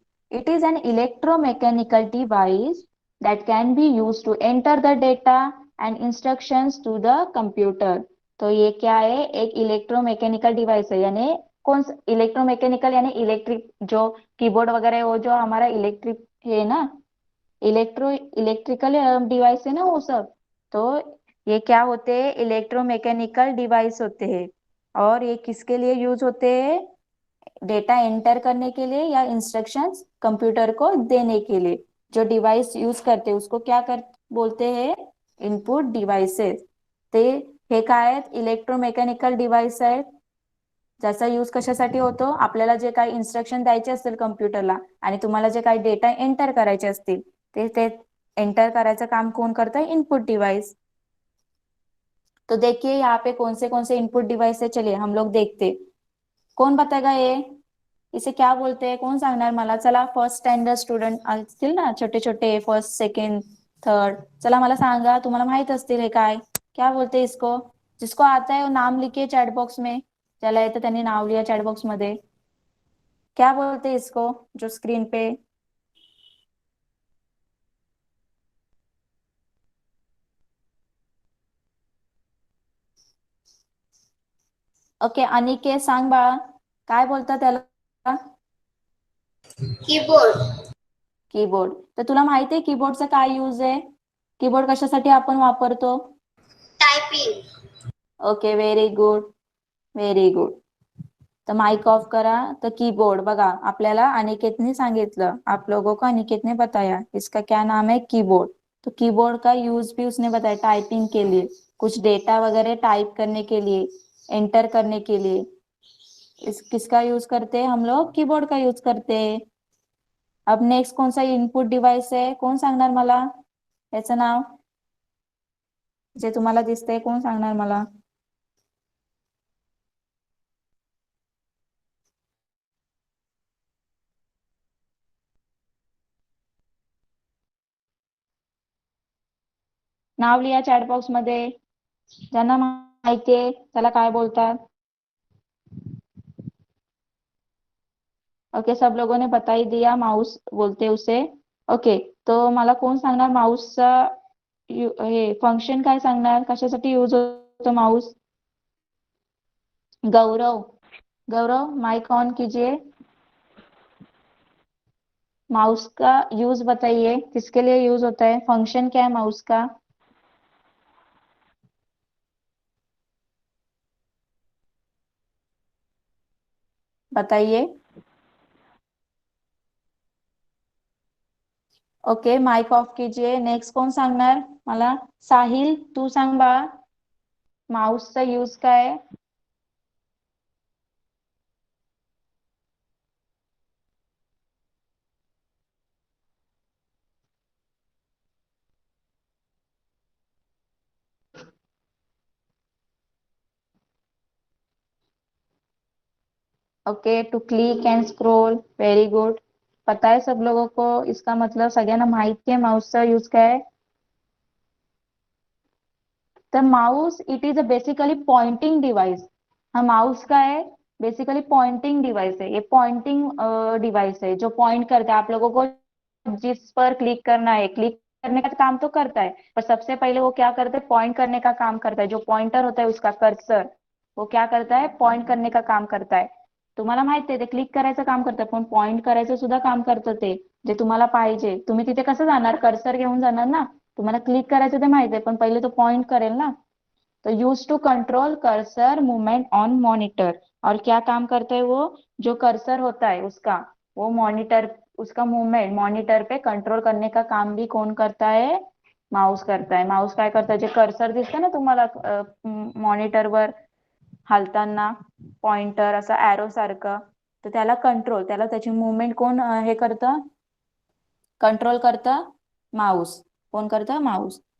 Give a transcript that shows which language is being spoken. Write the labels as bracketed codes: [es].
[en] It is an electromechanical device that can be used to enter the data and instructions to the computer. [hi] तो ये क्या है? एक electromechanical device है. यानी कौन सा इलेक्ट्रोमैकेनिकल? यानी इलेक्ट्रिक. जो कीबोर्ड वगैरह है वो जो हमारा इलेक्ट्रिक है ना, इलेक्ट्रिकल डिवाइस है ना वो सब. तो ये क्या होते हैं? इलेक्ट्रोमैकेनिकल डिवाइस होते हैं. और ये किसके लिए यूज होते हैं? डेटा एंटर करने के लिए या इंस्ट्रक्शंस कंप्यूटर को देने के लिए. जो डिवाइस यूज करते हैं उसको क्या बोलते हैं? [mr] Input devices. ते हे काय आहेत? इलेक्ट्रोमेकॅनिकल डिवाइस आहेत. ज्याचा यूज कशासाठी होतो, आपल्याला जे काही इन्स्ट्रक्शन द्यायचे असतील कम्प्युटरला आणि तुम्हाला जे काही डेटा एंटर करायचे असतील ते एंटर करायचं काम कोण करता है, इनपुट डिवाइस। [hi] तो देखिए यहाँ पे कौन से इनपुट डिवाइस है, चलिए हम लोग देखते। कौन बताएगा ये, इसे क्या बोलते हैं, [mr] कोण सांगणार मला? चला, फर्स्ट स्टँडर्ड स्टुडंट असतील ना, छोटे छोटे, फर्स्ट सेकंड थर्ड, चला मला सांगा, तुम्हाला माहित असतील हे काय, [hi] क्या बोलते हैं इसको? जिसको आता है वो नाम लिखिए चैट बॉक्स में, [mr] ज्याला येतं त्यांनी नाव लिहा चैट बॉक्स मध्ये। [hi] क्या बोलते हैं इसको, जो स्क्रीन पे? [mr] ओके, अनिकेत सांग बाळा, काय बोलतात त्याला? [en] Keyboard. Keyboard. [mr] तर तुला माहिती आहे कीबोर्डचा काय यूज आहे? कीबोर्ड कशासाठी आपण वापरतो? [en] Typing. Okay, very good, very good. [mr] तर माइक ऑफ करा। तर कीबोर्ड बघा, आपल्याला अनिकेतने सांगितलं, [hi] आप लोगों को अनिकेत ने बताया, इसका क्या नाम है, [mr] कीबोर्ड। [hi] तो कीबोर्ड का यूज भी उसने बताया, टाइपिंग के लिए, कुछ डेटा वगैरह टाइप करने के लिए, एंटर करने के लिए। इस किसका यूज करते हैं हम लोग? कीबोर्ड का यूज करते हैं। अब नेक्स्ट कौन सा इनपुट डिवाइस आहे, [mr] कोण सांगणार मला याचं नाव? जे तुम्हाला दिसतंय, कोण सांगणार मला? नाव लिहा चॅट बॉक्स मध्ये, ज्यांना माहितीये त्याला काय बोलतात। [hi] ओके, सब लोगों ने बता ही दिया, माउस बोलते उसे। [mr] ओके, तो मला कोण सांगणार माउसचा हे फंक्शन काय सांगणार, कशासाठी यूज होतो mouse? [hi] Gaurav, Gaurav mic on कीजिए। माउस का यूज बताइए, किसके लिए यूज होता है, फंक्शन क्या है माउस का? बताइए। ओके, माइक ऑफ कीजिए। [mr] नेक्स्ट कोण सांगणार मला? साहिल, तू सांग बाळा, माउसचा यूज काय आहे? [en] Okay, to click and scroll, very good. [hi] पता है सब लोगों को इसका मतलब, [mr] सगळ्यांना माहिती आहे माउसचा यूज काय आहे? [hi] तर mouse [en] It is a basically pointing device. [hi] हा माउस का है, बेसिकली पॉइंटिंग डिवाइस है। ये पॉइंटिंग डिवाइस है जो पॉइंट करता है, आप लोगों को जिस पर क्लिक करना है, क्लिक करने का काम तो करता है, पर सबसे पहले वो क्या करता है, पॉइंट करने का काम करता है। जो पॉइंटर होता है उसका कर्सर, वो क्या करता है, पॉइंट करने का काम करता है। [mr] तुम्हाला माहिती आहे ते क्लिक करायचं काम करतं, पण पॉइंट करायचं सुद्धा काम करतं ते, जे तुम्हाला पाहिजे। तुम्ही तिथे कसं जाणार, कर्सर घेऊन जाणार ना, तुम्हाला क्लिक करायचं ते माहिती आहे, पण पहिले तो पॉइंट करेल ना। [en] तो use to control cursor movement on monitor. [hi] और क्या काम करता है वो, जो कर्सर होता है उसका, वो मॉनिटर, उसका मूवमेंट मॉनिटर पे कंट्रोल करने का काम भी कौन करता है, माउस करता है। [mr] माउस काय करता है, जे कर्सर दिसतं ना तुम्हाला मॉनिटरवर हालताना, पॉइंटर असं ॲरो सारखं, तर त्याला कंट्रोल, त्याला त्याची मूवमेंट कोण हे करतं, कंट्रोल करता, माउस। [hi] कौन करता, माउस।